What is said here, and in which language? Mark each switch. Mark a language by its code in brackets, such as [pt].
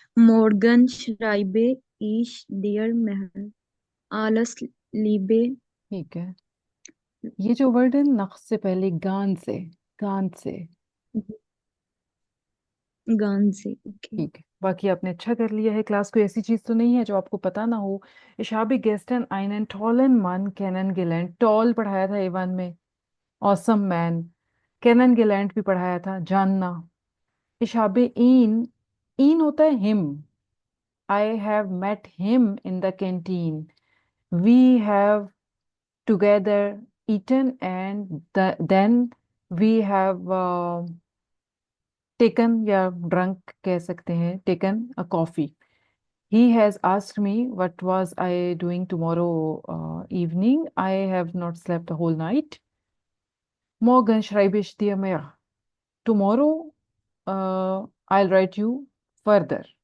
[de] Morgen schreibe ich dir mehr. Alles Liebe. [hi] ठीक है, ये जो वर्ड है नक्श से पहले गान से गान से. ओके. ठीक है, बाकी आपने अच्छा कर लिया है। क्लास कोई ऐसी चीज तो नहीं है जो आपको पता ना हो। [de] Ich habe gestern einen tollen Mann kennengelernt, [hi] toll पढ़ाया था A1 में, [en] ऑसम मैन, [hi] kennengelernt भी पढ़ाया था, जानना। [de] Ich habe ihn [hi] होता है him, [en] I have met him in the canteen, we have together eaten and then we have taken [hi] या [en] drunk [hi] कह सकते हैं, [en] taken a coffee. He has asked me what was I doing tomorrow evening. I have not slept the whole night. [de] Morgen schreibe ich dir mehr. [en] Tomorrow I'll write you further.